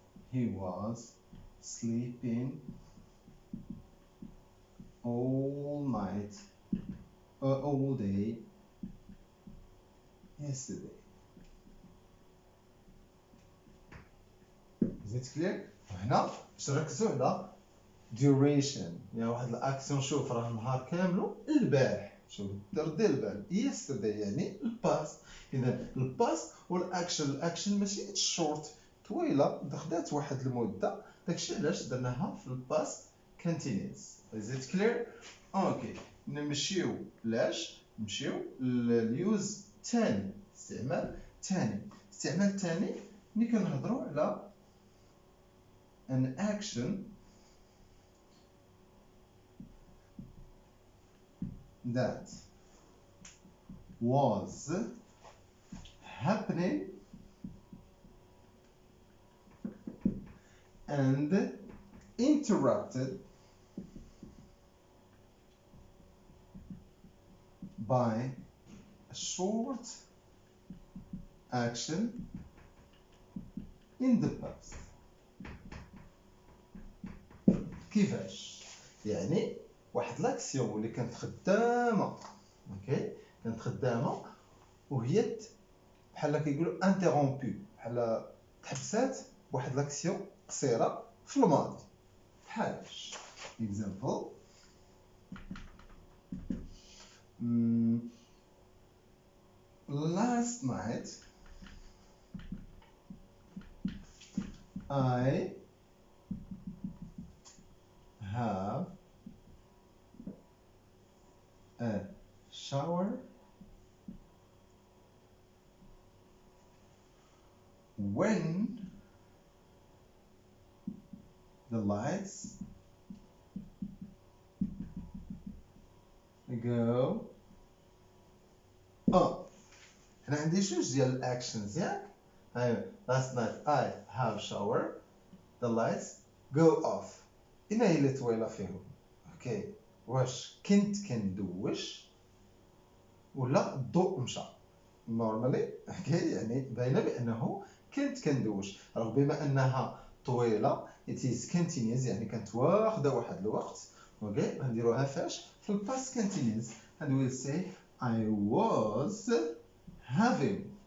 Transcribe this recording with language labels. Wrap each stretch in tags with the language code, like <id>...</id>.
<en>He was sleeping all night, all day yesterday. Is it clear؟</en> <ar>هنا باش نركزوا على duration، يعني واحد الاكسيون. شوف راه النهار كامل البارح، شوف دير البال yesterday يعني الباست. اذا الباست والاكشن، الاكشن ماشي شورت طويله خدات واحد المده، داكشي علاش درناها في الباست كونتينيوس.</ar> <en>Is it clear؟</en> <ar>اوكي، نمشيو لاش نمشيو لليوز الثاني، استعمال ثاني. استعمال ثاني ملي كنهضروا على</ar> <en>an action that was happening and interrupted by a short action in the past.</en> <ar>كيفاش؟ يعني واحد لاكسيون اللي كانت خدامه، اوكي، كانت خدامه وهي بحال كيقولوا انتررومبي، بحال تحبسات بواحد لاكسيون قصيره في الماضي. بحالاش example.</ar> <en>Last night I have a shower when the lights go up.</en> <ar>هنا عندي جوج ديال الاكشنز ياك.</ar> <en>last night I have shower, the lights go off.</en> <ar>هنا هي اللي طويله فيهم. اوكي، واش كنت كندوش ولا الضوء مشى؟ نورمالي اوكي، يعني باينه بانه كنت كندوش. رغم بما انها طويله</ar> <en>it is continuous،</en> <ar>يعني كانت واخده واحد الوقت. اوكي، غنديروها فاش؟ في الباست continuous.</ar> <en>and we'll say I was having.</en>